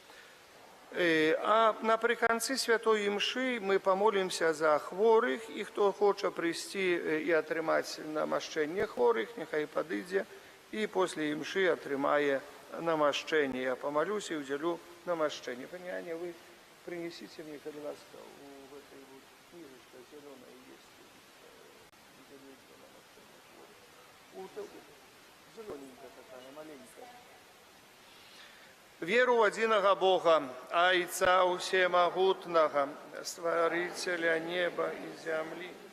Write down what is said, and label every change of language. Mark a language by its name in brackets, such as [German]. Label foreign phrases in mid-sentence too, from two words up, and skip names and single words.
[Belarusian] А напрыканцы святой імшы мы памолімся за хворых, і хто хоча прыйсці і атрымаць намашчэнне хворых, няхай падыдзе і после імшы атрымае намашчэнне. Я помолюсь і удзялю намашчэнне. [Russian] Пані Аня, вы принесите мне, [Belarusian] калі ласка, [Russian] у этой вот книжечка зеленая есть. Зелененькая такая, маленькая. [Belarusian] Веру в адзінага Бога, Айца Усемагутнага, Стварыцеля неба і зямлі.